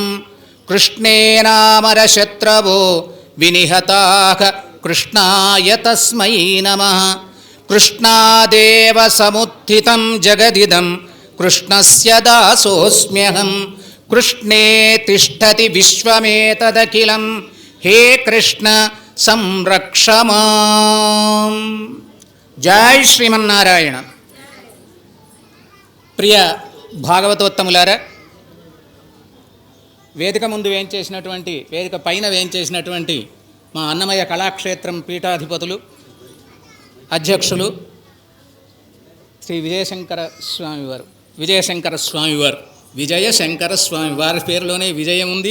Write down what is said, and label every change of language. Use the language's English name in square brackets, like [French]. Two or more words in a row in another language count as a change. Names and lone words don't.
[Sanskrit] कृष्णे नामरशत्रवो विनिहताः कृष्णाय तस्मै नमः। कृष्णादेव समुत्थितं जगदिदं कृष्णस्य दासोऽस्म्यहं। कृष्णे तिष्ठति विश्वमेतदखिलं हे कृष्ण संरक्ष माम्। [Telugu] జై శ్రీమన్నారాయణ. ప్రియ భాగవతోత్తములారా, వేదిక ముందు వేయించేసినటువంటి, వేదిక పైన వేయించేసినటువంటి మా అన్నమయ్య కళాక్షేత్రం పీఠాధిపతులు అధ్యక్షులు శ్రీ విజయశంకర స్వామివారు, విజయశంకర స్వామి వారి పేరులోనే విజయం ఉంది.